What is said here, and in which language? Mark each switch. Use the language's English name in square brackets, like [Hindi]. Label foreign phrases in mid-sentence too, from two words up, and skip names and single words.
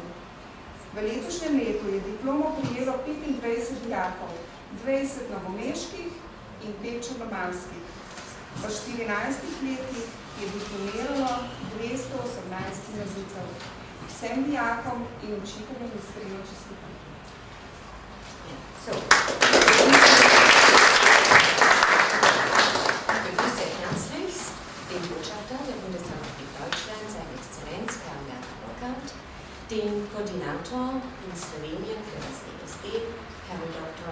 [Slovenian] V letošnjem letu je diplomo prijelo 25 dijakov, 20 novomeških in 5 črnomaljskih. V 14 letih je diplomiralo 218 gimnazijcev. Vsem dijakom in učiteljem iskreno čestitam. [German] Den Botschafter der Bundesrepublik Deutschland, seine Exzellenz Herrn Werner Burkhardt, den Koordinator in Slowenien für das DSD, Herrn Dr.